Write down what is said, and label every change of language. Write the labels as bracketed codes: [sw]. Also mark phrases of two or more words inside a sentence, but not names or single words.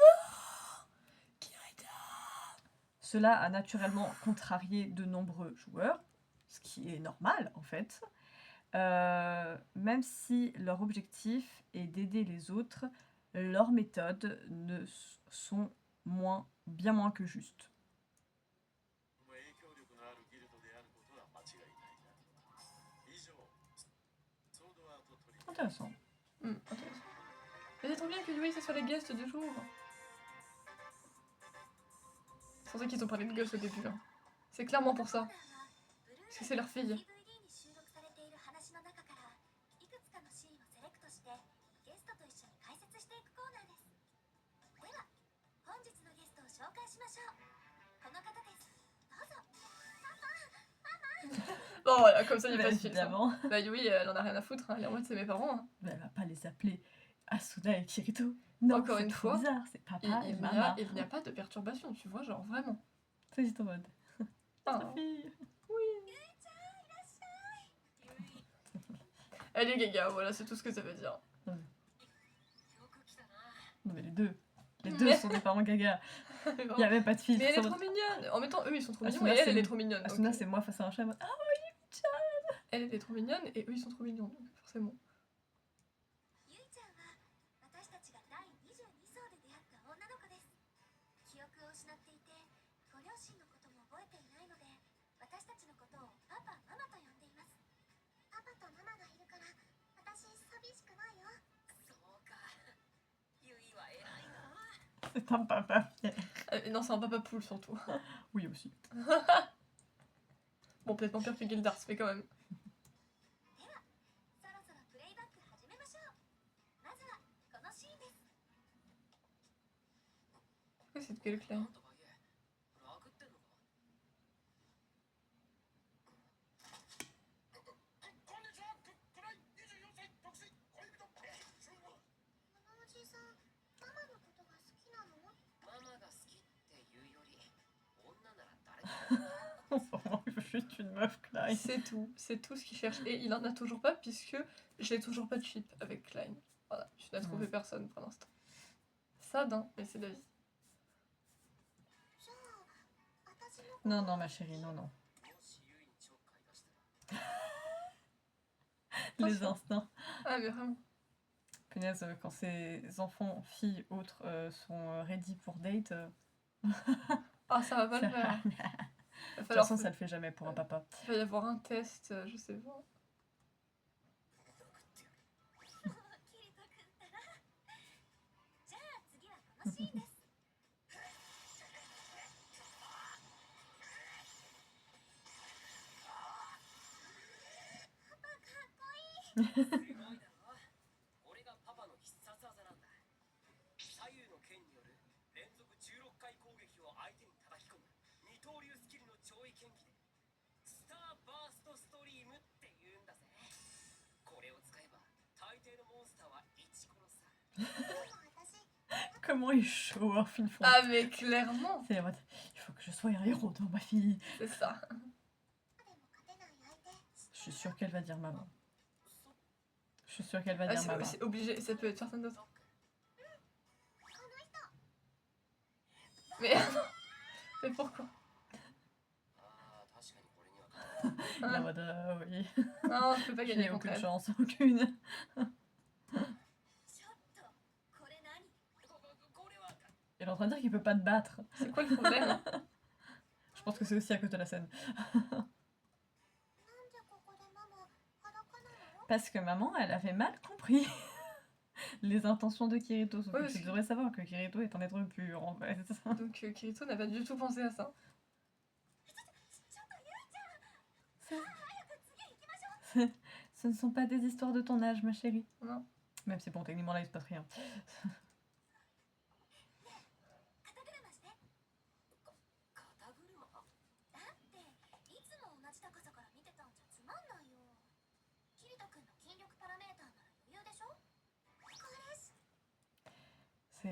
[fr] cela a naturellement contrarié de nombreux joueurs, ce qui est normal en fait. Même si leur objectif est d'aider les autres, leurs méthodes ne sont bien moins que justes. [ja] 影響力のあるギルドであることは間違いないな。以上、ソードアートトリニティ [fr] Intéressant. Intéressant. Mais c'est trop bien que Yui, ce soit les guests du jour. C'est pour ça qu'ils ont parlé de Gus au début. Hein. C'est clairement pour ça. Parce que c'est leur fille. [ja] DVD に収録されている話の中からいくつかのシーンをセレクトしてゲストと一緒に解説していくコーナーです。では本日のゲストを紹介しましょう。この方です。どうぞ。 [fr] Bon voilà, comme ça il n'y a Bah, pas de filtre. Hein. évidemment. Bah Yui, elle en a rien à foutre. Hein. Elle est en mode c'est mes parents. Hein. Mais elle va pas les appeler Asuna et Kirito. Non, Encore c'est une trop fois, bizarre, c'est papa et Il maman. n'y a pas de perturbation, tu vois, genre vraiment. C'est juste en mode. Ah. Notre fille. Elle est gaga, voilà, c'est tout ce que ça veut dire. Non mais les deux. Les deux sont des parents gaga. Il n'y a même pas de filtre. Mais elle est c'est en trop mode- mignonne. En même temps, eux ils sont trop mignons Asuna, et elle, c'est elle est une- trop mignonne. Asuna, donc, c'est moi face à un chat. en mode, Ah, Elle était trop mignonne et eux ils sont trop mignons, donc forcément. [ja] ゆいちゃんは私たちが第22層で出会った女の子です。記憶を失っていてご両親のことも覚えていないので私たちのことをパパママと呼んでいます。パパとママがいるから私寂しくないよ。そうか。ゆいは偉いな。 [fr] c'est un papa. Non, c'est un papa poule surtout. Oui, aussi. Bon, peut-être pas pire que Gildars, mais quand même. [ja] ではそろそろプレイバック始めましょう。まずはこのシーンです。 [fr] Pourquoi c'est de quel clan [ja] とはいえラグってんのか。こんにちは。プライ24歳独身恋人中国。このおじさんママのことが好きなの？ママが好きっていうより女なら誰でも。 [fr] Vraiment, il veut juste une meuf, Klein. c'est tout ce qu'il cherche. Et il en a toujours pas, puisque j'ai toujours pas de chip avec Klein. Voilà, je n'ai trouvé personne pour l'instant. Ça, non, mais c'est la vie. [ja] じゃあ私の [fr] Non, non, ma chérie, non, non. [ja] もしユイにちょっかい出したら。 [fr] Les Attention. instincts. Ah, mais vraiment. Punaise, quand ces enfants, filles, autres sont ready pour date, Ah, ça va pas ça- le faire. de Il va toute falloir façon, ça le fait jamais pour un papa. il va y avoir un test, je sais pas. [ja] キリト君ったら。じゃあ次はこのシーンです。パパかっこいい。すごいだろ。これがパパの必殺技なんだ。左右の剣による連続16回攻撃を相手に叩き込む二刀流スキルの超位剣技でスターバーストストリームって言うんだぜ。これを使えば大抵のモンスターはイチコロさ。でも私 [fr] Comment il [en] show off [fr] une fois Ah, mais clairement, C'est en mode, il faut que je sois un héros dans ma fille. c'est ça. [ja] でも勝てない相手。 [fr] Je suis sûre qu'elle va dire maman. Je suis sûre qu'elle va Ah, dire maman. c'est obligé, ça peut être certaines d'autres. [ja] この人。 [fr] Mais, mais pourquoi [ja] ああ、確かにこれには。 [fr] Il est en mode, oui. Non, je peux pas gagner J'ai contre aucune elle. chance, aucune. [ja] ちょっとこれ何？これは。 [fr] Il est en train de dire qu'il peut pas te battre. C'est quoi le problème Je pense que c'est aussi à cause de la scène. [ja] なんでここでママ裸なの？ [fr] Parce que maman, elle avait mal compris les intentions de Kirito. Sauf Ouais, que parce tu que- devrais savoir que Kirito est un être pur, en fait. Donc Kirito n'a pas du tout pensé à ça. [ja] ちょっとゆいちゃん。 [fr] Ce- [ja] 早く次行きましょう。 [fr] Ce ne sont pas des histoires de ton âge, ma chérie. Non. Même si, bon, techniquement, là, il se passe rien. [ja] 肩車して。肩車。だっていつも同じ高さから見てたんじゃつまんないよ。キリト君の筋力パラメーターなら余裕でしょ？これし [fr] C'est.